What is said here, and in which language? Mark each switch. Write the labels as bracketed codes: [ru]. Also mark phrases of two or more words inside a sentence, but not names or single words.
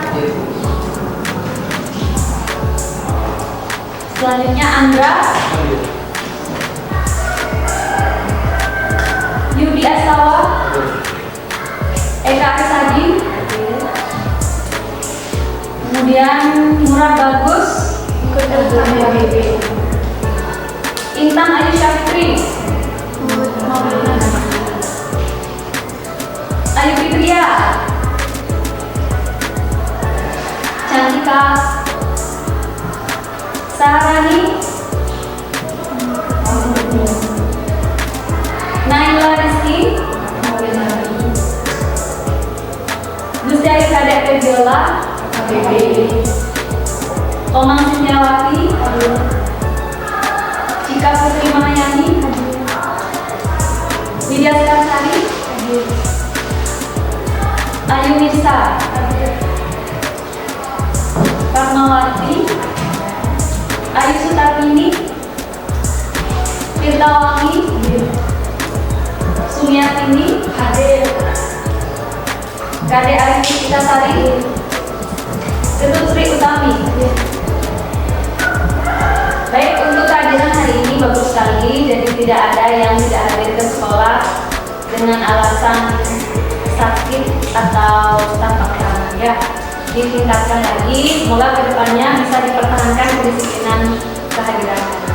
[id] Selanjutnya Andra, Yudi Astawa, Eka Arisadi, kemudian Murad Bagus, Intan Ayu Syafri, Ayu Fitria, Cantika, Saharani, Naila Rizky, Luciai Kadek Febiola, Komang Sintiawati, Cika Putri Mahayani, Widya Sekarsari, Ayu Mirsa, Karmawati, Ayu Sutarmini, Tirtawangi, Sumiatini, hadir. Kade Arifita Sari, Ketut Sri Utami. Baik, untuk kehadiran hari ini bagus sekali, jadi tidak ada yang tidak hadir ke sekolah dengan alasan sakit atau tanpa keterangan ya. Ditingkatkan lagi, semoga kedepannya bisa dipertahankan kedisiplinan kehadiran.